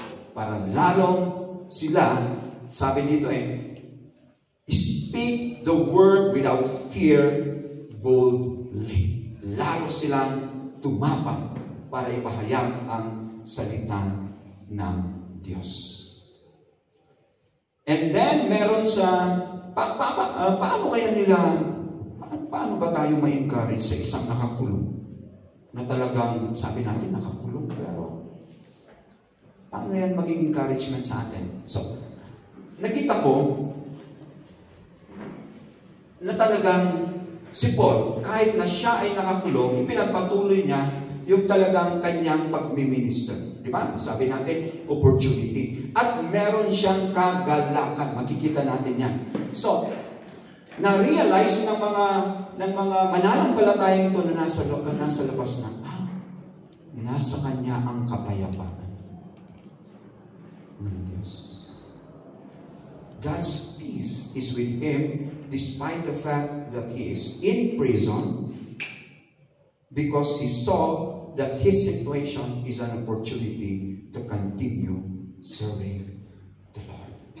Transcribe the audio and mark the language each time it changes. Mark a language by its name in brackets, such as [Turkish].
[Filipino] Para lalong sila, sabi dito [English] speak the word without fear boldly. [Filipino] Lalo silang tumapang para ipahayag ang salita ng Diyos. And then, meron sa, paano kaya nila, paano ba tayo ma-encourage sa isang nakakulong? Na talagang, sabi natin, nakakulong, pero paano yan maging encouragement sa atin? So, nakita ko na talagang si Paul, kahit na siya ay nakakulong, ipinagpatuloy niya yung talagang kanyang pagmiminister. Di ba? Sabi natin, opportunity. At meron siyang kagalakan. Makikita natin yan. So, na-realize ng mga mananampalatayang ito na nasa labas na, nasa kanya ang kapayapaan ng Diyos. [English] God's peace is with him despite the fact that he is in prison because he saw that his situation is an opportunity to continue serving the Lord.